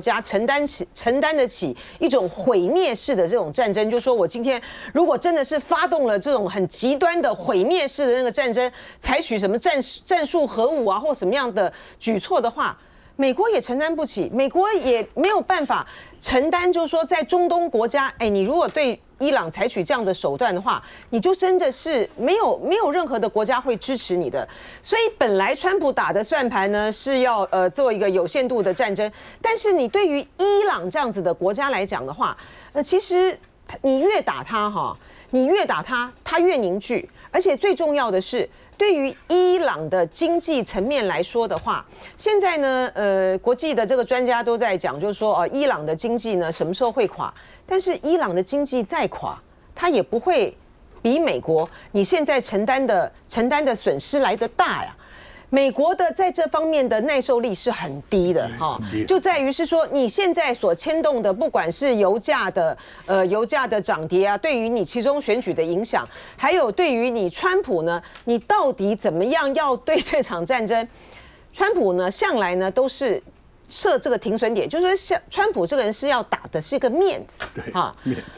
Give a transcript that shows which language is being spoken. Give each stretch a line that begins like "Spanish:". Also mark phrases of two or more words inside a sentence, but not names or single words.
Chinese: 家承擔得起一種毀滅式的這種戰爭，就是說我今天如果真的是發動了這種很極端的毀滅式的那個戰爭，採取什麼戰術核武啊或什麼樣的舉措的話，美國也承擔不起，美國也沒有辦法承擔，就是說在中東國家，你如果對伊朗採取這樣的手段的話，你就真的是沒有任何的國家會支持你的。所以本來川普打的算盤呢是要做一個有限度的戰爭，但是你對於伊朗這樣子的國家來講的話，其實你越打他他越凝聚，而且最重要的是，对于伊朗的经济层面来说的话，现在呢，国际的这个专家都在講，就是說，伊朗的經濟呢什麼時候會垮？但是伊朗的經濟再垮，它也不會比美國你現在承擔的損失來得大呀。美國的在這方面的耐受力是很低的哈，就在於是說你現在所牽動的，不管是油價的漲跌啊，對於你其中選舉的影響，還有對於你川普呢，你到底怎麼樣要對這場戰爭？川普呢向來呢都是設這個停損點，就是說像川普這個人是要打的是一個面子，對啊，面子。